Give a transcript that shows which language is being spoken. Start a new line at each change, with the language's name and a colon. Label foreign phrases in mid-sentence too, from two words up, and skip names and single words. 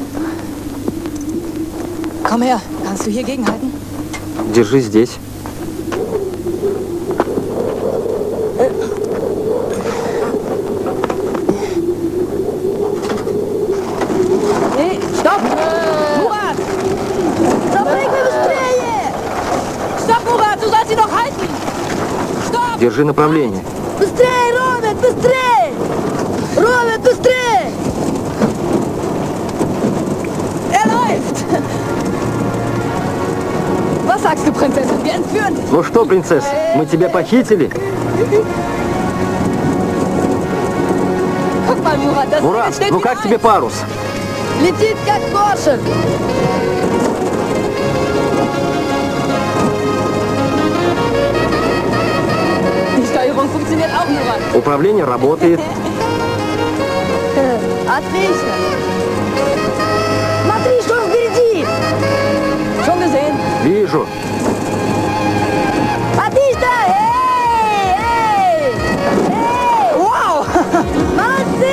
German: Komm her. Kannst du hier gegenhalten? Держи здесь. Nee, stopp! Murat!
Russian: Запрыгивай быстрее!
German: Stopp, Murat! Du sollst sie noch halten! Stopp!
Russian: Держи направление. Быстрее, Роберт, быстрее! Роберт, быстрее!
German: Er läuft! Was sagst du, Prinzessin? Wir entführen dich!
Russian: Ну что, принцесса, мы тебя похитили?
German: Guck mal, Murat, das
Russian: Мурат,
German: steht
Russian: ну
German: wie
Russian: как
German: Eis.
Russian: тебе парус? Летит как кошек!
German: Die Steuerung funktioniert auch, Murat.
Russian: Управление работает. Отлично! Смотри, что впереди!
German: Schon gesehen?
Russian: Вижу. Отлично! Эй! Эй! Эй! Wow! Молодцы!